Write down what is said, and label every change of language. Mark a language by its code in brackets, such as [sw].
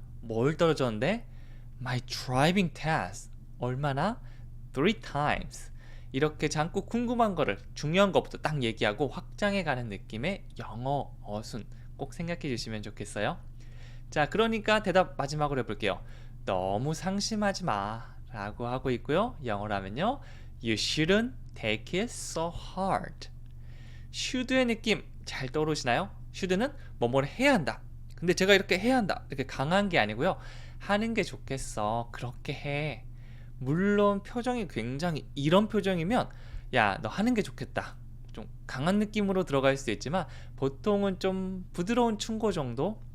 [ko] 뭘 떨어졌는데? [en] My driving test. [ko] 얼마나? [en] 3 times. [ko] 이렇게 자꾸 궁금한 거를 중요한 것부터 딱 얘기하고 확장해 가는 느낌의 영어 어순 꼭 생각해 주시면 좋겠어요. 자, 그러니까 대답 마지막으로 해볼게요. 너무 상심하지 마 라고 하고 있고요. 영어로 하면요. [en] You shouldn't take it so hard. [ko] should의 느낌 잘 떠오르시나요? should는 뭐뭐를 해야 한다. 근데 제가 이렇게 해야 한다. 이렇게 강한 게 아니고요. 하는 게 좋겠어. 그렇게 해. 물론 표정이 굉장히 이런 표정이면 야, 너 하는 게 좋겠다. 좀 강한 느낌으로 들어갈 수도 있지만 보통은 좀 부드러운 충고 정도?